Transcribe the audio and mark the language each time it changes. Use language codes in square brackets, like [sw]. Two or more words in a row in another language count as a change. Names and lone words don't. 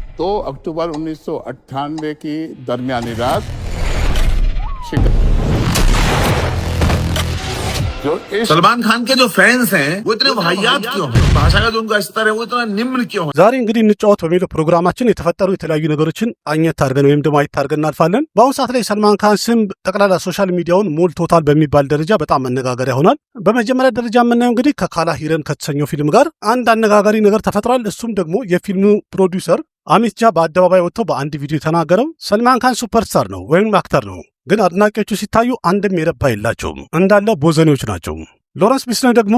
[hi] 2 अक्टूबर 1998 की दरमियानी रात जो सलमान खान के जो फैंस हैं वो इतने वाहियात क्यों हैं? भाषा का जो उनका स्तर है वो इतना निम्न क्यों है? [am] ዛሬ እንግዲህ እንጫወት በሚለው ፕሮግራማችን የተፈጠሩ የተለያዩ ነገሮችን አኘት አድርገን ወይም ደግሞ አይት አድርገን እናልፋለን። በአሁኑ ሰዓት ላይ ሰልማን ካን ስም ጠቅላላ [en] social media [am] ሞልቶታል በሚባል ደረጃ በጣም መነጋገሪያ ሆኗል። በመጀመሪያ ደረጃ የምናየው እንግዲህ ከካላ ሂረን ከተሰኘው ፊልም ጋር አንድ አነጋጋሪ ነገር ተፈጥሯል። እሱም ደግሞ የፊልሙ ፕሮዲውሰር አሚት ጃ በአደባባይ ወጥቶ በአንድ ቪዲዮ የተናገረው ሰልማን ካን ሱፐርስታር ነው ወይም አክተር ነው፣ ግን አድናቂዎቹ ሲታዩ አንድም የረባ የላቸውም፣ እንዳለ ቦዘኔዎች ናቸው። ሎረንስ ቢስኖይ ደግሞ